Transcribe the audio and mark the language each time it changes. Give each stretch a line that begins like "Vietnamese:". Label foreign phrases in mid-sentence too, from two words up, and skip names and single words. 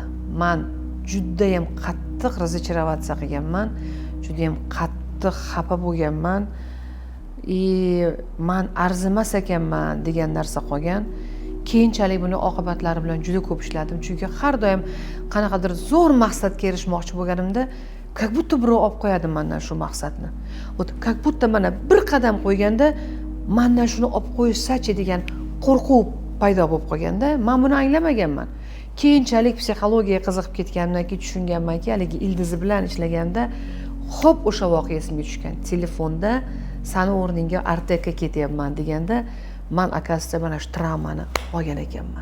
Uzbek: Men juda ham qattiq razочароваться qilganman, juda ham qattiq xafa bo'lganman. Men arzimas ekanman degan narsa qolgan. Keyinchalik buni oqibatlari bilan juda ko'p ishladim, chunki har doim qanaqadir zo'r maqsadga erishmoqchi bo'lganimda
Russian: как будто
Uzbek: birov olib qo'yadi mendan shu maqsadni.
Russian: Как будто
Uzbek: mana bir qadam qo'yganda mendan shuni olib qo'ysachi degan qo'rquv paydo bo'lib qolganda, men buni anglamaganman. Keyinchalik psixologiyaga qiziqib ketganimdan keyin tushunganmanki, haligi ildizi bilan ishlaganda, xo'p o'sha voqea esimga tushgan. Telefonda seni o'rningga Artekka ketyapman deganda, men akasida mana shu travmani olgan ekanman.